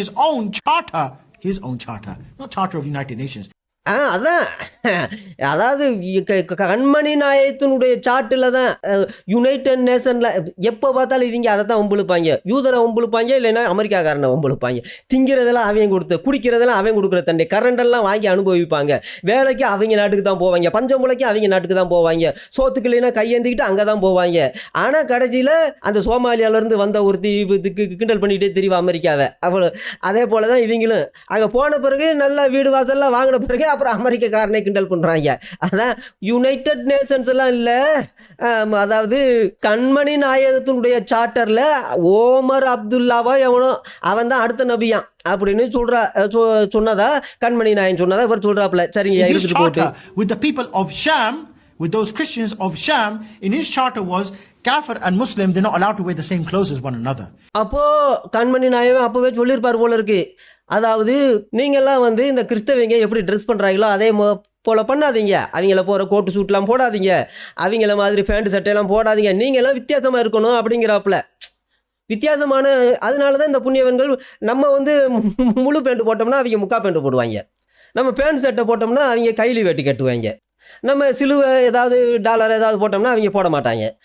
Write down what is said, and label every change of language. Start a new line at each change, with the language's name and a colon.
English: His own charter, not charter of United Nations.
Tamil: அதான் அதாவது கண்மணி நாயகத்தினுடைய சாட்டில் தான் யுனைடெட் நேஷனில் எப்போ பார்த்தாலும் இவங்க அதை தான் ஒம்புழுப்பாங்க, யூதரை ஒம்புழுப்பாங்க, இல்லைன்னா அமெரிக்காக்காரனை ஒம்புழுப்பாங்க. திங்கிறதெல்லாம் அவங்க கொடுத்து, குடிக்கிறதெல்லாம் அவங்க கொடுக்குற தண்டை, கரண்டெல்லாம் வாங்கி அனுபவிப்பாங்க. வேலைக்கு அவங்க நாட்டுக்கு தான் போவாங்க, பஞ்சம் முளைக்கு அவங்க நாட்டுக்கு தான் போவாங்க, சோத்துக்கு இல்லைன்னா கையேந்திக்கிட்டு அங்கே தான் போவாங்க. ஆனால் கடைசியில் அந்த சோமாலியாவிலேருந்து வந்த ஒரு கிண்டல் பண்ணிகிட்டே தெரியும் அமெரிக்காவை. அவ்வளோ அதே போல் தான் இவங்களும் அங்கே போன பிறகு நல்லா வீடு வாசல்லாம் வாங்கின பிறகு அப்புறம் அமெரிக்காக்காரனை கிண்டல் பண்ணுறாங்க. அதான் யுனைடெட் நேஷன்ஸ் எல்லாம் இல்லை, அதாவது கண்மணி நாயகத்தினுடைய சார்ட்டரில் ஓமர் அப்துல்லாவா எவனோ அவன் தான் அடுத்த நபியான் அப்படின்னு சொன்னதா கண்மணி நாயகன் சொன்னதா இவர் சொல்றாப்புல. சரிங்க, இருந்துட்டு போட்டு.
English: With the people of Sham, with those Christians of Sham, in his charter was Kafir and Muslim, they're not allowed to wear the same clothes as one another.
Tamil: அப்போ கண்மணி நாயகன் அப்பவே சொல்லியிருப்பார் போல இருக்கு, அதாவது நீங்கள்லாம் வந்து இந்த கிறிஸ்தவங்க எப்படி ட்ரெஸ் பண்ணுறாங்களோ அதே போல் பண்ணாதீங்க, அவங்கள போகிற கோட்டு சூட்லாம் போடாதீங்க, அவங்கள மாதிரி பேண்ட் சட்டையெல்லாம் போடாதீங்க, நீங்கள்லாம் வித்தியாசமாக இருக்கணும் அப்படிங்கிறாப்புல. வித்தியாசமான அதனால தான் இந்த புண்ணியவன்கள் நம்ம வந்து முழு பேண்ட் போட்டோம்னா அவங்க முக்கா பேண்ட் போடுவாங்க, நம்ம பேண்ட் சட்டை போட்டோம்னா அவங்க கைலி வெட்டி கட்டுவாங்க, நம்ம சிலுவை ஏதாவது டாலர் ஏதாவது போட்டோம்னா அவங்க போட மாட்டாங்க.